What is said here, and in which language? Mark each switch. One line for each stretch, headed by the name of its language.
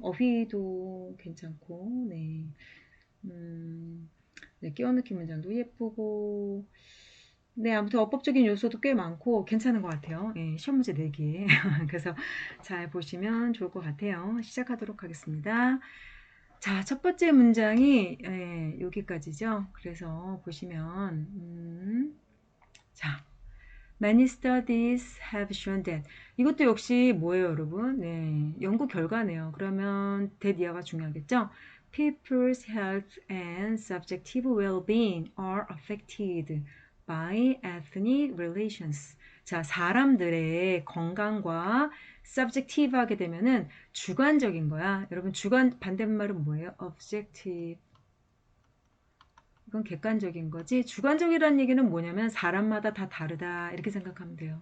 Korean: 어휘도 괜찮고, 네. 음, 네, 끼워넣기 문장도 예쁘고, 네, 아무튼 어법적인 요소도 꽤 많고 괜찮은 것 같아요. 예, 시험 문제 내기에. 그래서 잘 보시면 좋을 것 같아요. 시작하도록 하겠습니다. 자, 첫 번째 문장이 여기까지죠. 그래서 보시면, 자,
English: many studies have shown that.
Korean: 이것도 역시 뭐예요, 여러분? 네, 연구 결과네요. 그러면 that 이하가 중요하겠죠?
English: People's health and subjective well-being are affected by ethnic relations.
Korean: 자, 사람들의 건강과 subjective 하게 되면은 주관적인 거야. 여러분, 주관 반대말은 뭐예요? objective. 이건 객관적인 거지. 주관적이라는 얘기는 뭐냐면 사람마다 다 다르다 이렇게 생각하면 돼요.